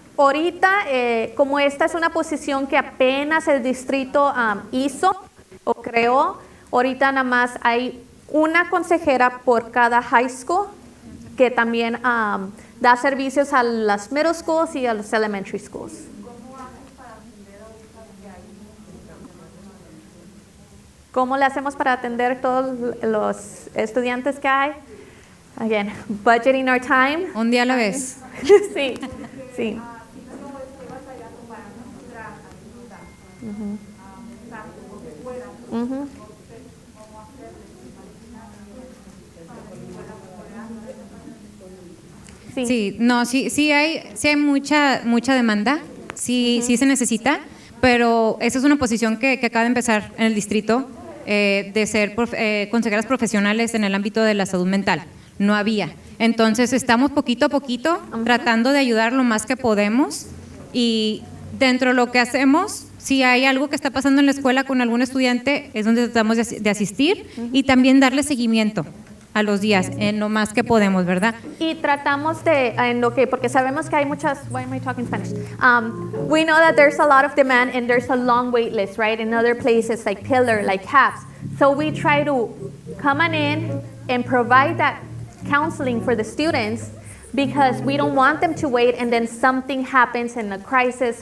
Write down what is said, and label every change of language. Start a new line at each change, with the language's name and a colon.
Spanish: Ahorita, como esta es una posición que apenas el distrito hizo o creó, ahorita nada más hay una consejera por cada high school que también da servicios a las middle schools y a los elementary schools. ¿Cómo le hacemos para atender todos los estudiantes que hay?
English: Again, budgeting our time.
Spanish: Un día a la vez. Sí, sí. Ujú. Sí. Sí, no, sí hay mucha demanda, sí se necesita, pero esa es una posición que acaba de empezar en el distrito, de ser consejeras profesionales en el ámbito de la salud mental. No había. Entonces estamos poquito a poquito tratando de ayudar lo más que podemos, y dentro de lo que hacemos, si hay algo que está pasando en la escuela con algún estudiante, es donde tratamos de asistir y también darle seguimiento a los días, en lo más que podemos, ¿verdad? Y tratamos de, en lo que, porque sabemos que hay muchas,
English: why am I talking Spanish? We know that there's a lot of demand and there's a long wait list, right? In other places like Pillar, like CAPS. So we try to come on in and provide that counseling for the students, because we don't want them to wait and then something happens in a crisis.